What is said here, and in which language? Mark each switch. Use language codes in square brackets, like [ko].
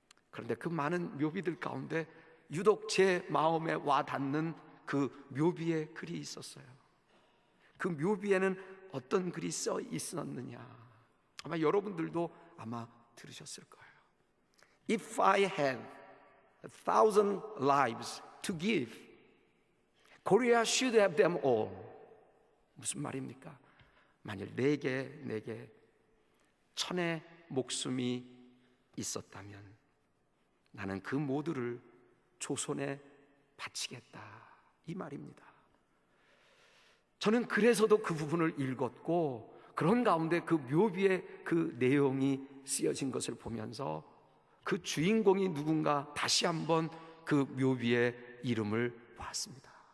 [ko] 그런데 그 많은 묘비들 가운데 유독 제 마음에 와 닿는 그 묘비에 글이 있었어요. 그 묘비에는 어떤 글이 써 있었느냐, 아마 여러분들도 아마 들으셨을 거예요. [en] If I had 1,000 lives to give, Korea should have them all. [ko] 무슨 말입니까? 만일 내게 1,000의 목숨이 있었다면 나는 그 모두를 조선에 바치겠다, 이 말입니다. 저는 그래서도 그 부분을 읽었고, 그런 가운데 그 묘비의 그 내용이 쓰여진 것을 보면서 그 주인공이 누군가 다시 한번 그 묘비의 이름을 보았습니다.